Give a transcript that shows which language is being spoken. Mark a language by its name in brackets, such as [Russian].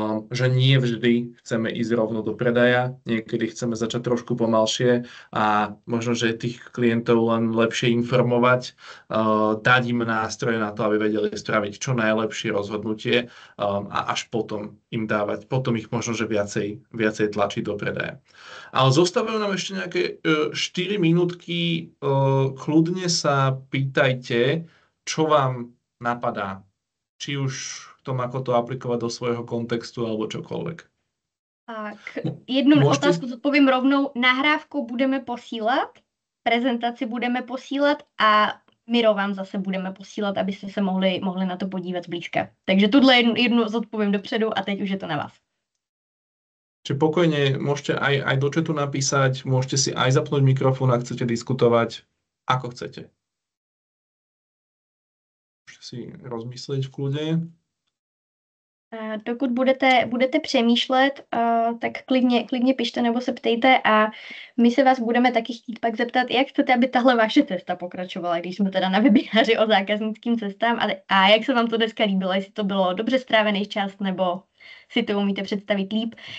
[Slovak] Že nie vždy chceme ísť rovno do predaja, niekedy chceme začať trošku pomalšie a možno, že tých klientov len lepšie informovať, dať im nástroje na to, aby vedeli spraviť čo najlepšie rozhodnutie a až potom im dávať, potom ich možno, že viacej tlačiť do predaja. Ale zostávajú nám ešte nejaké 4 minútky. Kľudne sa pýtajte, čo vám napadá. Či už v tom, ako to aplikovať do svojho kontextu, alebo čokoľvek. [Czech] Tak, jednu otázku zodpovím rovnou. Nahrávku budeme posílat, prezentaci budeme posílat a Miro vám zase budeme posílat, abyste se mohli na to podívat zblížka. Takže tuhle jednu zodpovím dopředu a teď už je to na vás. [Slovak] Čiže pokojne môžete aj do chatu napísať, môžete si aj zapnúť mikrofón, ak chcete diskutovať, ako chcete. Môžete si rozmyslieť v kľude. [Czech] Dokud budete přemýšlet, tak klidně pište nebo se ptejte a my se vás budeme taky chtít pak zeptat, jak chcete, aby tahle vaše cesta pokračovala, když jsme teda na webináři o zákaznickým cestám a jak se vám to dneska líbilo, jestli to bylo dobře strávený čas nebo si to umíte představit líp.